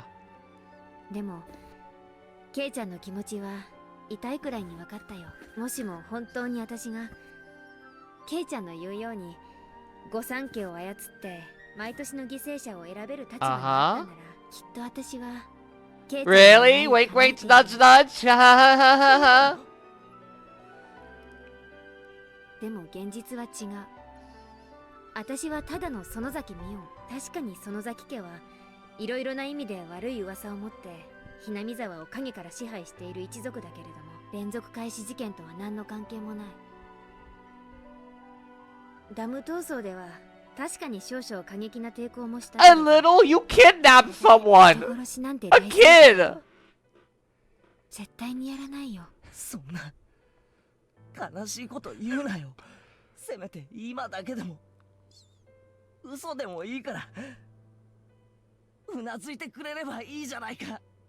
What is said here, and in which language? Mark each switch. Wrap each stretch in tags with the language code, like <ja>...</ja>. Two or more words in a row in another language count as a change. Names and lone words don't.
<ja>でもケイちゃんの気持ちは痛いくらいに分かったよ。もしも本当に私がケイちゃんの言うように御三家を操って毎年の犠牲者を選べる立場になったなら、きっと私はケイちゃんの</ja> <en>Really?</en> <ja>願い</ja> <en>Wait,</en> <ja>を叶え</ja> <en>wait,</en> <ja>て</ja> <en>nudge, nudge. Ha ha ha ha ha.</en> <ja>でも現実は違う。私はただの園崎美音。確かに園崎家はいろいろな意味で悪い噂を持ってひなみ沢を影から支配している一族だけれども、連続開始事件とは何の関係もない。ダム闘争では確かに少々過激な抵抗もしたけ A れど、</ja> <en>little? You kidnapped</en> <ja>人</ja> <en>someone!</en> <ja>殺しなんて A 大丈夫 kid! 絶対にやらないよ。そんな悲しいこと言うなよ。せめて今だけでも嘘でもいいからうなずいてくれればいいじゃないか。</ja>